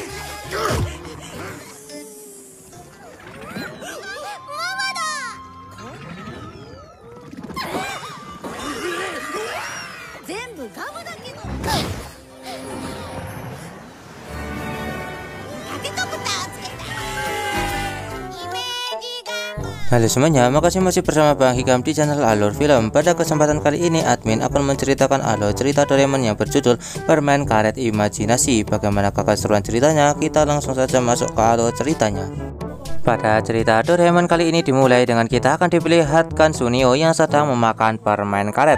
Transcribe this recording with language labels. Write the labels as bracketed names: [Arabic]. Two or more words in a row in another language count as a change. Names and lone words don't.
[Japanese] 全部ガムだけど。タケコプターをつけた。イメージガム。 [Indonesian] Halo semuanya, makasih masih bersama Bang Hikam di channel Alur Film. Pada kesempatan kali ini, admin akan menceritakan alur cerita Doraemon yang berjudul Permen Karet Imajinasi. Bagaimana keseruan ceritanya? Kita langsung saja masuk ke alur ceritanya. Pada cerita Doraemon kali ini dimulai dengan kita akan diperlihatkan Sunio yang sedang memakan permen karet.